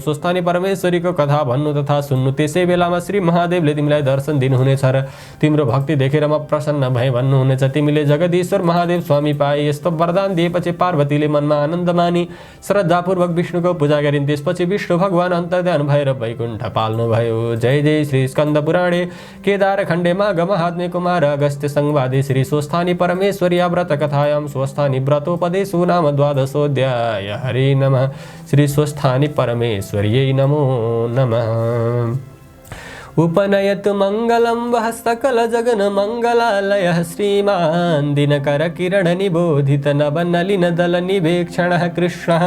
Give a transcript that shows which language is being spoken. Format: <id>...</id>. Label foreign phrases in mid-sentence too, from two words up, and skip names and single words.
<ne>स्वस्थानी परमेश्वरीको कथा भन्नु तथा सुन्नु। त्यसै बेलामा श्री महादेवले तिमीलाई दर्शन दिनुहुनेछ र तिम्रो भक्ति देखेर म प्रसन्न भए भन्नुहुनेछ। तिमीले जगदीश्वर महादेव स्वामी पाए। यस्तो वरदान दिएपछि पार्वतीले मनमा आनन्द मानी श्रद्धापूर्वक विष्णुको पूजा गरिन्। त्यसपछि विष्णु भगवान अन्तर्ध्यान भएर वैकुण्ठ पाल्नुभयो।</ne> <sa>जय जय श्री स्कन्द पुराणे केदार खण्डे माघ महात्म्य कुमार अगस्त्य संवादे श्री स्वस्थानी परमेश्वरी व्रत कथायां स्वस्थानी व्रतोपदेशो नाम द्वादशोऽध्याय। हरे नमः। श्री स्वस्थानी परमेश्वर्यै नमो नमः। उपनयतु मङ्गलं वः सकल जगन मङ्गलालयः श्रीमान् दिनकर किरण निबोधित नवनलिन दल निवेक्षणः कृष्णः।</sa>